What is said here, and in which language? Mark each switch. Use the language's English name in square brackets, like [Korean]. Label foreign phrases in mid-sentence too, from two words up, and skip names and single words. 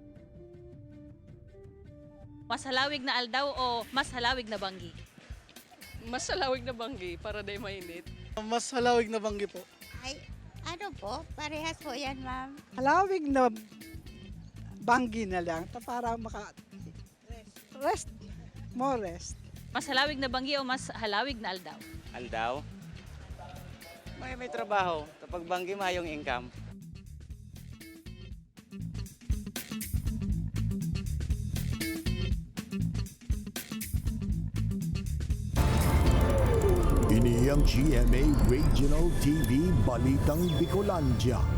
[Bikol] Mas halawig na aldaw o mas halawig na banggi? Mas salawig na banggi para di mainit. Mas halawig na banggi po. Ay, ano po? Parehas po yan, ma'am. Halawig na banggi na lang para rest. [English] More rest. [Bikol] Mas halawig na banggi o mas halawig na aldaw? Aldaw? May trabaho. Kapag banggi, mayong income. Ini ang GMA Regional TV Balitang Bicolandia.